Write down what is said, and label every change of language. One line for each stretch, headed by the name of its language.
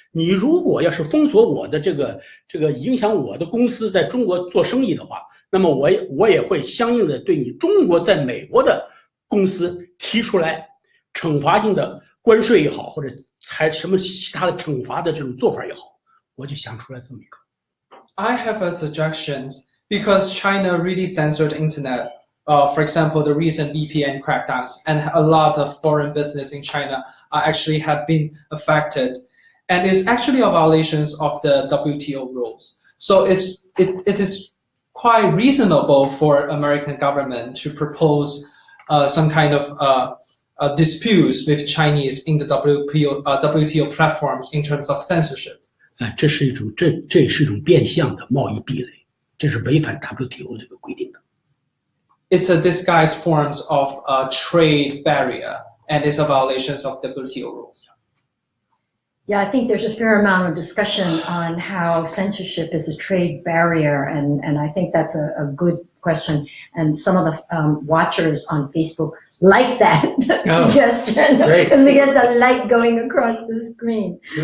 Chinese: 你如果要是封锁我的这个影响我的公司在中国做生意的话，那么我也会相应的对你中国在美国的公司提出来惩罚性的关税也好，或者采什么其他的惩罚的这种做法也好，我就想出来这么一个。
English: I have a suggestion because China really censored internet. For example, the recent VPN crackdowns, and a lot of foreign business in China actually have been affected, and it's actually a violations of the WTO rules. So it is quite reasonable for American government to propose some kind of disputes with Chinese in the WTO platforms in terms of censorship.
Chinese: 这是一种变相的贸易壁垒，这是违反 WTO 这个规定的。
English: It's a disguised forms of a trade barrier, and it's a violations of WTO rules. Yeah, I think there's a fair amount of discussion on how censorship is a trade barrier, and I think that's a good question. And some of the watchers on Facebook like that suggestion because we get the light going across the screen.